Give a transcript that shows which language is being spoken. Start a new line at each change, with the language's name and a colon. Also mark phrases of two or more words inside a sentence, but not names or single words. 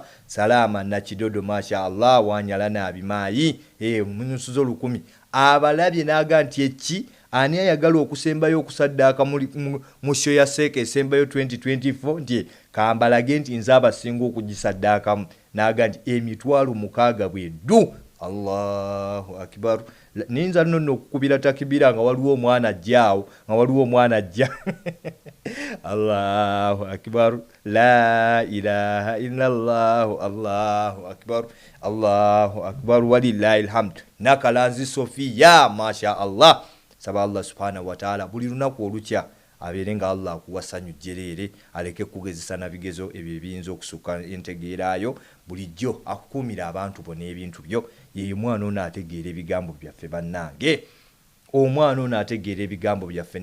Ganda: Salama na Kidodo
Arabic: ما شاء الله
Ganda: wanyala na abimayi munusuzo 1,000 abalabye naga nti eki ani ayagala okusembayo okusaddaaka mu show ya Seeka esembayo 2024 nti kambalage nti nze abasinga okugisaddaakamu naga nti 60,000 bweddu.
Arabic: الله أكبر.
Ganda: Ninza nno okukubira takibira nga waliwo omwana ajjaawo, nga waliwo omwana ajja.
Arabic: الله أكبر لا إله إلا الله. الله أكبر. الله أكبر ولله الحمد. Nakalanzi Sofiya ما شاء الله.
Ganda: Saba
Arabic: الله سبحانه وتعالى
Ganda: buli lunaku olukya abeerenga Allah akuwasanyu jjereere, aleke kugezesa na bigezo ebyo ebiyinza okusuka entegeerayo, bulijjo akukuumira abantu bonna ebintu byo. Ye mwana ono ategeera ebigambo byaffe bannange, omwana ono ategeera ebigambo byaffe.